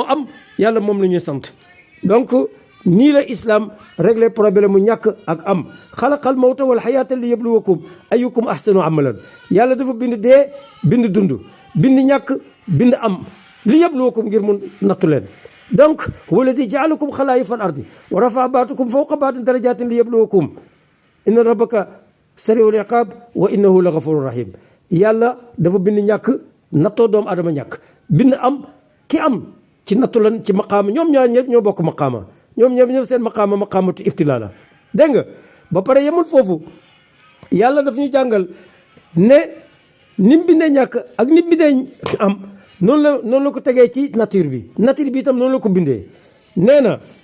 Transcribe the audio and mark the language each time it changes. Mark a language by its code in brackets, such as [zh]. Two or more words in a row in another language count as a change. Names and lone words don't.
[wo] am yàlla moom la ñuy sant donc nii la islam [fr] réglé problème [wo] mu ñàkk ak am [ar] خلق الموت والحياة ليبلوكم أيكم أحسن عملا [wo] yàlla dafa bind dee bind dund bind ñàkk bind am [ar] ليبلوكم [wo] ngir mun nattu leen donc [ar] هو الذي جعلكم خلائف الأرض ورفع بعضكم فوق بعض درجات ليبلوكم إن ربك سريع العقاب وإنه لغفور رحيم [wo] yàlla dafa bind ñàkk nattoo doomu adama ñàkk bind am ki am ci nattu lan ci maqaama ñoom ñaar ñëpp ñoo bokk maqaama ñoom ñëpp seen [ar] مقامات ابتلاء [wo] la dégg nga ba pare yemul foofu yàlla daf ñu jàngal ne nim bindee ñàkk ak nim bindee am noonu la ko tegee ci nature bi itam noonu la ko bindee nee na